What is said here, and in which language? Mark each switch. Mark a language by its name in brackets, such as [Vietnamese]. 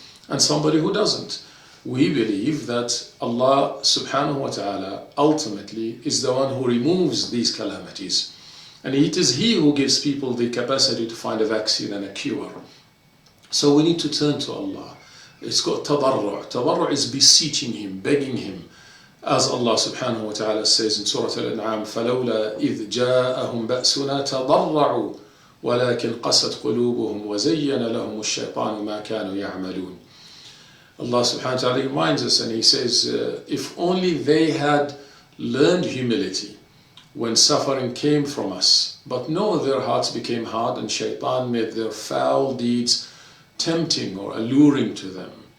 [English] and somebody who doesn't. We believe that Allah subhanahu wa ta'ala ultimately is the one who removes these calamities. And it is He who gives people the capacity to find a vaccine and a cure. So we need to turn to Allah. It's called tadarru'. Tadarru' is beseeching Him, begging Him. As Allah subhanahu wa ta'ala says in Surah Al-An'am, [Arabic] فَلَوْلَا إِذْ جَاءَهُمْ بَأْسُنَا تَضَرَّعُوا وَلَكِنْ قَسَتْ قُلُوبُهُمْ وَزَيَّنَ لَهُمُ الشَّيْطَانُ مَا كَانُوا يَعْمَلُونَ. [English] Allah subhanahu wa ta'ala reminds us, and He says, if only they had learned humility when suffering came from us. But no, their hearts became hard, and shaitan made their foul deeds tempting or alluring to them.